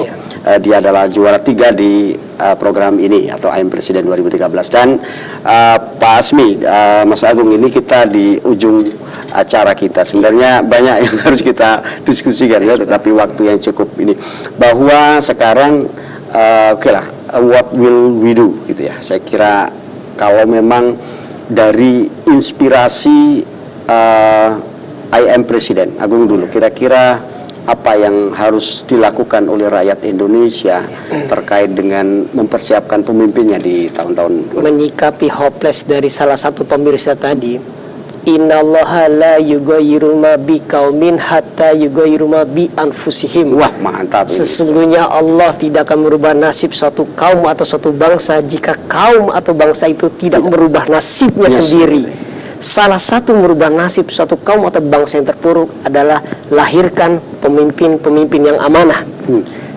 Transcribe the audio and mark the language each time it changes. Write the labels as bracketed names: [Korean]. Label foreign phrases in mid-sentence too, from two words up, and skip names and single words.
[Indonesian] Dia adalah juara 3 di program ini atau IM Presiden 2013. Dan Pak Asmi, Mas Agung, ini kita di ujung acara kita. Sebenarnya banyak yang harus kita diskusikan ya, tetapi waktu yang cukup ini, bahwa sekarang [English] what will we do [Indonesian] gitu ya. Saya kira kalau memang dari inspirasi IM Presiden, Agung dulu, kira-kira apa yang harus dilakukan oleh rakyat Indonesia terkait dengan mempersiapkan pemimpinnya di tahun-tahun menyikapi hopeless dari salah satu pemirsa tadi. [Arabic] إن الله لا يغير ما بقوم حتى يغير ما ب أنفسهم. [Indonesian] Wah, mantap. Sesungguhnya Allah tidak akan merubah nasib suatu kaum atau suatu bangsa jika kaum atau bangsa itu tidak merubah nasibnya sendiri. Salah satu merubah nasib suatu kaum atau bangsa yang terpuruk adalah lahirkan pemimpin-pemimpin yang amanah.